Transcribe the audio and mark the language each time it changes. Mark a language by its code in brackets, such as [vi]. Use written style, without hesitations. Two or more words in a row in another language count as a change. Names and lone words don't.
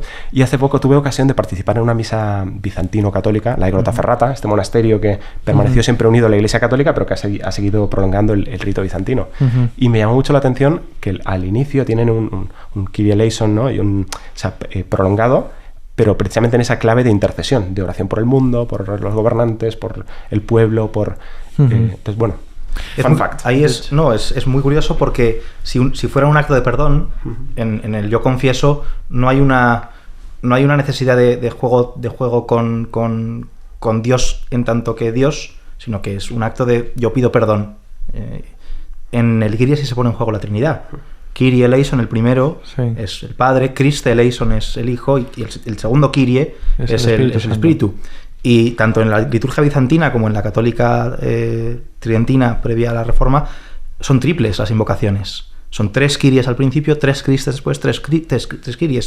[es] Y hace poco tuve ocasión de participar en una misa bizantino-católica, la de Grottaferrata, este monasterio que permaneció siempre unido a la Iglesia Católica, pero que ha seguido prolongando el rito bizantino. Y me llamó mucho la atención que al inicio tienen un [el] Κύριε ἐλέησον, [es] ¿no? Y prolongado, pero precisamente en esa clave de intercesión, de oración por el mundo, por los gobernantes, por el pueblo, entonces, bueno, [en] fun fact. [es] Ahí es muy curioso porque si fuera un acto de perdón, en el yo confieso, no hay una necesidad de juego con Dios en tanto que Dios, sino que es un acto de yo pido perdón. En el Kyrie sí se pone en juego la Trinidad. [el] Κύριε ἐλέησον, [es] el primero, es el Padre, [el] Χριστὲ ἐλέησον [es] es el Hijo, y el segundo Kyrie es el Espíritu. Y tanto en la liturgia bizantina como en la católica tridentina previa a la Reforma, son triples las invocaciones. Son 3 Kyries al principio, 3 Cristes después, 3 Kyries.